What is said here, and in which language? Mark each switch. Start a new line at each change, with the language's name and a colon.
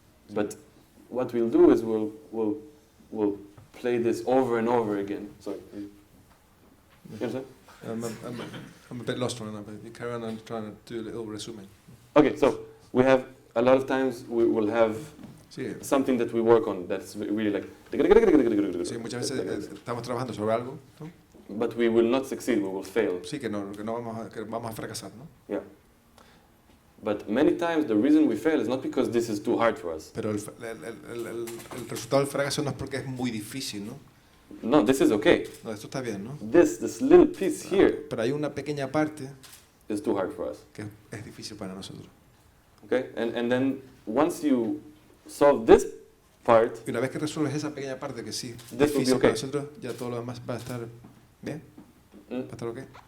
English: But what we'll do is we'll play this over and over again. Sorry. You understand? I'm a bit lost right now, but you carry on and trying to do a little resume. Okay, so we have a lot of times we will have something that we work on that's really like.
Spanish: Sí, muchas veces estamos trabajando sobre algo, ¿no?
English: But we will not succeed. We will fail.
Spanish: Sí, que vamos a fracasar, ¿no?
English: Yeah. But many times the reason we fail is not because this is too hard for us.
Spanish: Pero el resultado del fracaso no es porque es muy difícil, ¿no?
English: No, this is okay.
Spanish: No, esto está bien, ¿no?
English: This little piece here
Spanish: Pero hay una pequeña parte
English: is too hard for us.
Spanish: que es difícil para nosotros.
English: Okay? And then once you solve this part,
Spanish: Y una vez que resuelves esa pequeña parte que sí es
English: This will be
Spanish: difícil
English: okay.
Spanish: para nosotros, ya todo lo demás va a estar bien, va a estar ok.